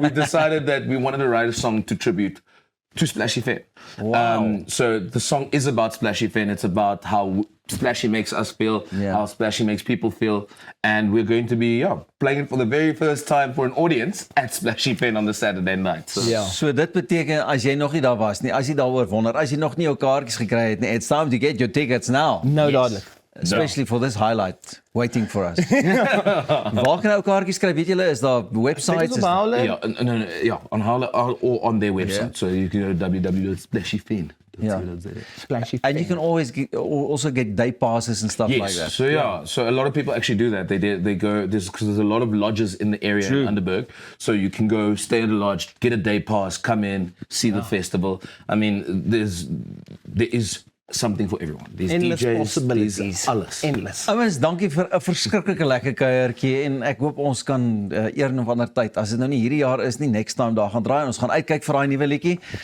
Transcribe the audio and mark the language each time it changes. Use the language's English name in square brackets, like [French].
[English] We decided that we wanted to write a song to tribute to Splashy Fen. Wow. So the song is about Splashy Fen. It's about how Splashy makes us feel, how Splashy makes people feel. And we're going to be playing it for the very first time for an audience at Splashy Fen on the Saturday night. So, Ja. [Afrikaans] So dit beteken as jy nog nie daar was nie, as jy daaroor wonder, as jy nog nie jou kaartjies gekry het nie, [English] it's time to get your tickets now. No doubt. Especially for this highlight waiting for us. [Afrikaans] Waar kan ou kaartjies kry? Weet julle, is daar websites? Op Howler. [English] yeah, on Howler or on their website. So you can go to www.splashyfen. Yeah. Splashy. And you can always also get day passes and stuff like that. So a lot of people actually do that. They go because there's a lot of lodges in the area in Underberg. So you can go stay at a lodge, get a day pass, come in, see the festival. I mean, there is something for everyone. There's Endless DJs, possibilities. there's alles. Endless. [Afrikaans] Ouens, dankie vir 'n verskriklike lekker kuiertjie en ek hoop ons kan een of ander tyd, as dit nou nie hierdie jaar is nie, [English] next time [Afrikaans] daar gaan draai. Ons gaan uitkyk vir daai nuwe liedjie.